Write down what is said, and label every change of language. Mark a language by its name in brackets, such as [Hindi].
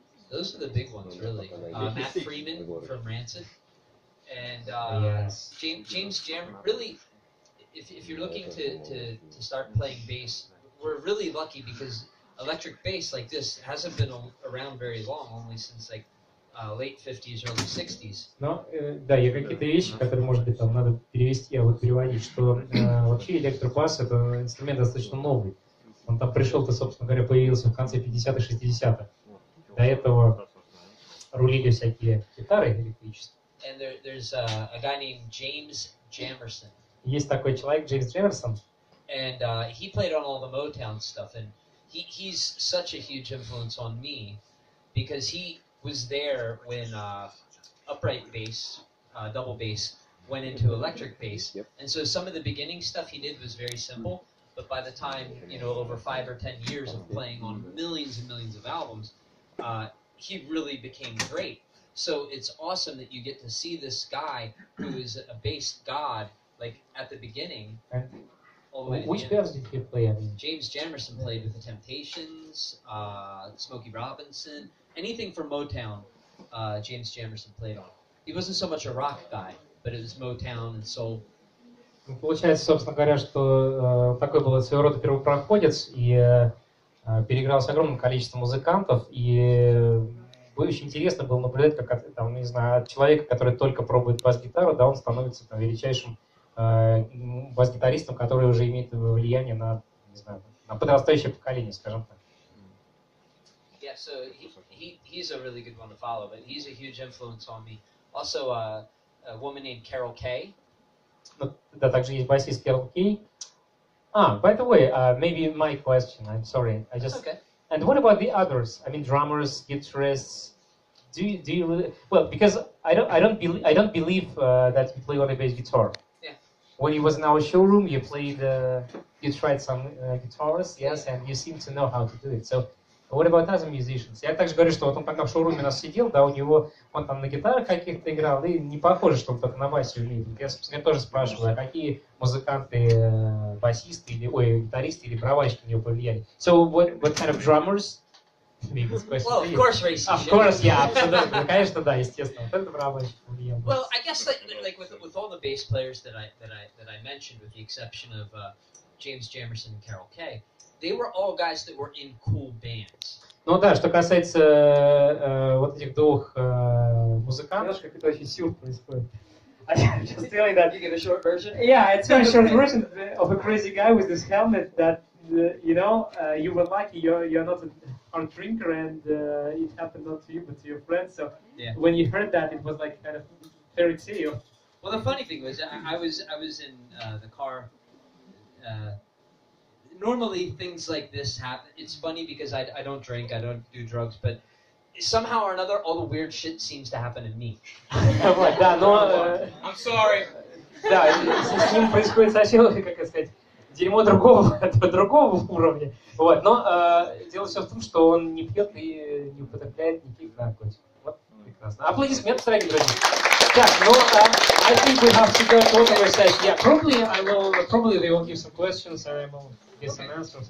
[English] Those are the big ones, really. Matt Freeman from Rancid. And James Jam. Really, if you're looking to start playing bass, we're really lucky because electric bass like this hasn't been around very long, only since like late 50s, early 60s. [Russian] Но, да, и какие-то вещи, которые, может быть, там надо перевести, переводить, что вообще электробас — это инструмент достаточно новый. Он там пришел-то, собственно говоря, появился в конце 50-х, 60-х. До этого рулили всякие гитары электрические. [English] And there's a guy named James Jamerson. [Russian] Есть такой человек, Джеймс Джемерсон. [English] And he played on all the Motown stuff, and he's such a huge influence on me because he was there when upright bass, double bass, went into electric bass. And so some of the beginning stuff he did was very simple, but by the time, over 5 or 10 years of playing on millions and millions of albums, he really became great. So it's awesome that you get to see this guy who is a bass god, like at the beginning. Which bands did he play? James Jamerson played with the Temptations, Smokey Robinson, anything from Motown. James Jamerson played on. He wasn't so much a rock guy, but it was Motown and soul. [Russian] Получается, собственно говоря, что такой был своего рода первопроходец и переиграл с огромным количеством музыкантов, и очень интересно было наблюдать, как там, не знаю, от человека, который только пробует бас-гитару, да, он становится там величайшим бас-гитаристом, который уже имеет влияние на, не знаю, на подрастающее поколение, скажем так. [English] Yeah, so he's a really good one to follow, but he's a huge influence on me. Also, a woman named Carol Kay. [Russian] Да, также есть басист Carol Kay. [English] By the way, maybe my question. I'm sorry. That's okay. And what about the others? I mean, drummers, guitarists. Do you really? Well, because I don't believe that you play on a bass guitar. Yeah. When you was in our showroom, you tried some guitars, yes, and you seem to know how to do it. So, what about other musicians? [Russian] Я также говорю, что вот он тогда в шоуруме у нас сидел, да, он там на гитарах каких-то играл, и не похоже, что он только на басе умеет. Я, собственно, тоже спрашиваю, а какие музыканты, басисты, гитаристы или барабанщики на него повлияли? [English] So, what kind of drummers? Well, of course, Acey. Of course, yeah, [Russian] абсолютно. Конечно, да, естественно. Вот это барабанщик повлиял. [English] Well, I guess like with all the bass players that I mentioned, with the exception of James Jamerson and Carol Kay, they were all guys that were in cool bands. [Russian] Ну да, что касается вот этих двух музыкантов, как это очень сюр происходит. [English] I'm just telling that. You get a short version? Yeah, it's a short version of a crazy guy with this helmet that, you were lucky, you're not a hard drinker, and it happened not to you but to your friends. So when you heard that, it was like kind of fairy tale. Well, the funny thing was, I was in the car. Normally things like this happen. It's funny because I don't drink, I don't do drugs, but somehow or another, all the weird shit seems to happen to me. [Russian] Да, но... [English] I'm sorry. [Russian] Да, с ним происходит совсем, как сказать, дерьмо другого уровня. Вот, но дело все в том, что он не пьет и не употребляет никаких наркотиков. Вот, прекрасно. Аплодисменты, дорогие друзья. Так, ну, [English] I think we have to go to another session. Yeah, probably they will give some questions, and I will give some answers.